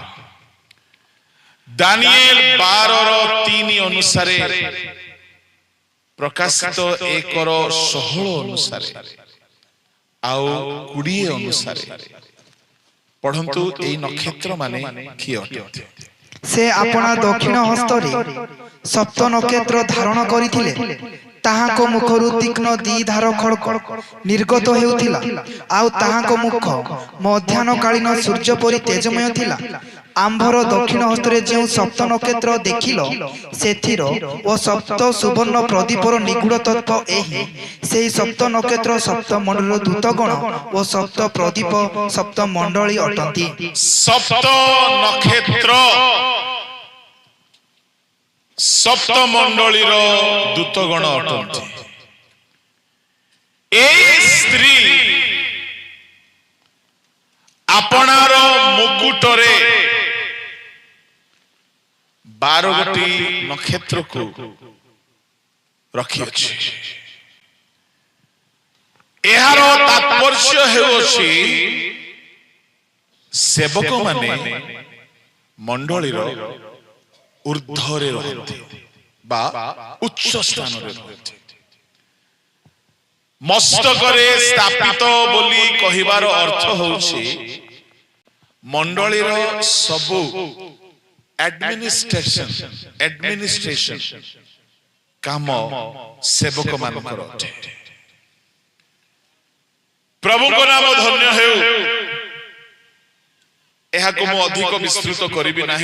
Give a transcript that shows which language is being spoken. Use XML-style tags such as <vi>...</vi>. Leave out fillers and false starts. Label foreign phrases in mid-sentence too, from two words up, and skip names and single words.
<or>ଦାନିଏଲ 12:3 ଅନୁସାରେ ପ୍ରକାଶିତ 1:16 ଅନୁସାରେ ଆଉ 20 ଅନୁସାରେ ପଢ଼ନ୍ତୁ ଏଇ ନକ୍ଷତ୍ର ମାନେ କିଏ ଅଟନ୍ତି। ସେ ଆପଣା ଦକ୍ଷିଣ ହସ୍ତରେ ସପ୍ତ ନକ୍ଷତ୍ର ଧାରଣ କରିଥିଲେ ତାହାଙ୍କ ମୁଖରୁ ତୀକ୍ଷ୍ଣ ଦ୍ୱିଧାର ଖଡ୍ଗ ନିର୍ଗତ ହେଉଥିଲା ଆଉ ତାହାଙ୍କ ମୁଖ ମଧ୍ୟାହ୍ନ କାଳୀନ ସୂର୍ଯ୍ୟ ପରି ତେଜମୟ ଥିଲା। ଆମ୍ଭର ଦକ୍ଷିଣ ହସ୍ତରେ ଯେ ସପ୍ତ ନକ୍ଷତ୍ର ଦେଖିଲ ସେଥିର ଓ ସପ୍ତ ସୁବର୍ଣ୍ଣ ପ୍ରଦୀପର ନିଗୂଢ଼ ତତ୍ତ୍ୱ ଏହି ସେହି ସପ୍ତ ନକ୍ଷତ୍ର ସପ୍ତ ମଣ୍ଡଳ ଦୂତଗଣ ଓ ସପ୍ତ ପ୍ରଦୀପ ସପ୍ତ ମଣ୍ଡଳୀ ଅଟନ୍ତି। ସପ୍ତ ନକ୍ଷତ୍ର ସପ୍ତ ମଣ୍ଡଳୀ ଦୂତଗଣ ଅଟନ୍ତି। ଏଇ ସ୍ତ୍ରୀ ଆପଣାର ମୁକୁଟରେ 12 ଗୋଟି ନକ୍ଷତ୍ର କୁ ରଖି ଅଛି। ଏହାର ତାତ୍ପର୍ଯ୍ୟ ହେଉଛି ସେବକ ମାନେ ମଣ୍ଡଳୀର ଊର୍ଦ୍ଧ୍ୱରେ ରହନ୍ତେ ବା ଉଚ୍ଚ ସ୍ଥାନ ରେ ରହନ୍ତେ। ମସ୍ତକରେ ସ୍ଥାପିତ ବୋଲି କହିବାର ଅର୍ଥ ହେଉଛି ମଣ୍ଡଳୀର ସବୁ एडमिनिस्ट्रेशन କାମ ସେବକ ମାନଙ୍କର ଅଟେ। ପ୍ରଭୁ କୁ ନାମ ଧନ୍ୟ ହେଉ। ଏହାକୁ ମୁଁ ଅଧିକ ବିସ୍ତୃତ କରିବି ନାହିଁ।</or>